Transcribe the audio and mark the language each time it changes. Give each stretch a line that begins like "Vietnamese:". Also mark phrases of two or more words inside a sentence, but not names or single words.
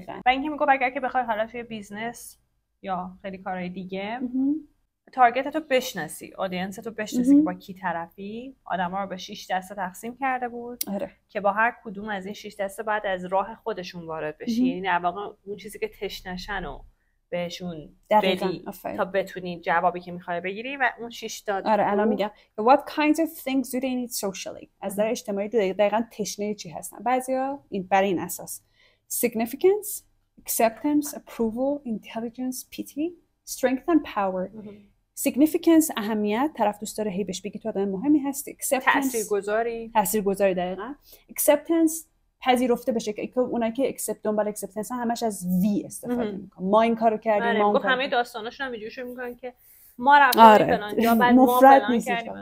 Persian: و اینکه میگه اگر که بخوای حالا توی بیزنس یا خیلی کارهای دیگه تارگت تو بشناسی، آدینس تو بشناسی که با کی طرفی. آدما رو به 6 دسته تقسیم کرده بود که با هر کدوم از این 6 دسته بعد از راه خودشون وارد بشی. یعنی در واقع اون چیزی که تشنشن و بهشون بدی تا بتونی جوابی که میخوای بگیری. و اون 6 تا الان میگم
English: what kinds of things do they need socially.
Persian: از نظر اجتماعی دقیقاً تشنه چی هستن. بعضیا برای این اساس
English: significance, acceptance, approval, intelligence, pity, strength and power.
Persian: significance اهمیت، طرف دوست داره هی بهش بگی تو آدم مهمی هستی. تاثیرگذاری دقیقاً. acceptance پذیرفته بشه، که اونایی که اکسپت دنبال اکسپتنس همش از وی استفاده میکنن. ما این کارو کردیم، ما اون کارو. همه داستاناشون هم اینجوری شروع میکنن که ما رفتیم فلان جا، بعد ما فلان کردیم.